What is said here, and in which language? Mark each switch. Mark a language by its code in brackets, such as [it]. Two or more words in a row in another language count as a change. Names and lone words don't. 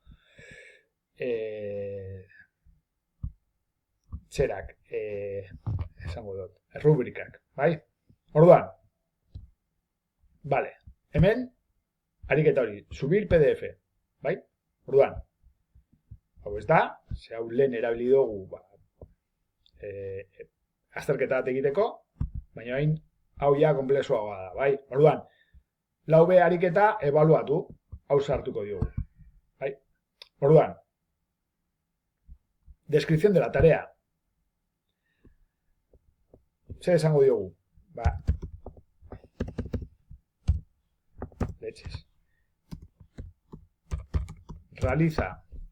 [eu] zerak, esango dut, rubrikak, Orduan, hemen, ariketa hori, [es] subir PDF, [eu] Orduan, hau ez da, ze hau lehen erabili dugu, azterketa bat egiteko, baina hain, hau ja komplexuagoa da, Orduan, lau be ariketa ebaluatu, hau sartuko diogu, Orduan, [es] descripción de la tarea. [eu] Zer esango diogu? [es] Leches. Realiza